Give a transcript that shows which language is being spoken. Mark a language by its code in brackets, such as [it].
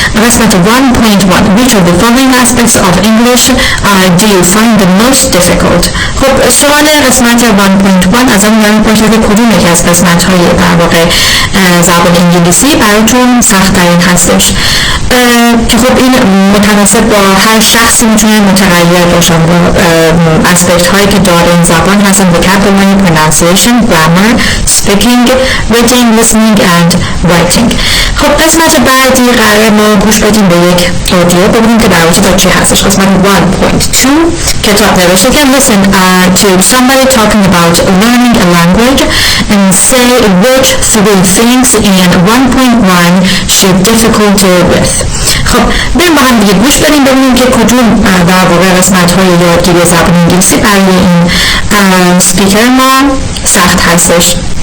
[fa] قسمت 1.1 [en] Which of the following aspects of English do you find the most difficult؟ [fa] خب سوال قسمت 1.1 از همون میپرسه که کدوم یکی از قسمت های در واقع زبان انگلیسی براتون سخت‌ترین هستش که خب این متناسب با هر شخصی میتونه متغیر باشن با اسپکت هایی که داره این زبان هستن [en] vocabulary, pronunciation, grammar, speaking, reading, listening and writing. [fa] خب قسمت بعدی قرار ما گوش بدیم به یک اودیو ببینیم که در واقع با چی هستش. قسمت 1.2 کتاب نوشته که [en] listen to somebody talking about learning a language and say which three things in 1.1 she's difficult with. [fa] خب بریم با هم دیگه گوش بدیم ببینیم که کدوم در واقع قسمت های یادگیری زبان انگلیسی برای این سپیکر ما سخت هستش.